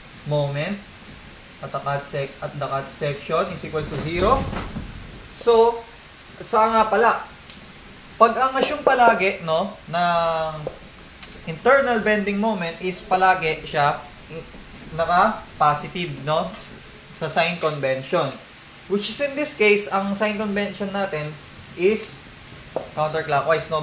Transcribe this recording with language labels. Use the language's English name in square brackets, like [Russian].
[English] Moment at the cut section is equals to 0. [Filipino] So, sa nga pala, pag ang assume palagi, no, ng internal bending moment is palagi siya naka-positive, no, sa sign convention. [English] Which is in this case, ang sign convention natin is counterclockwise, no.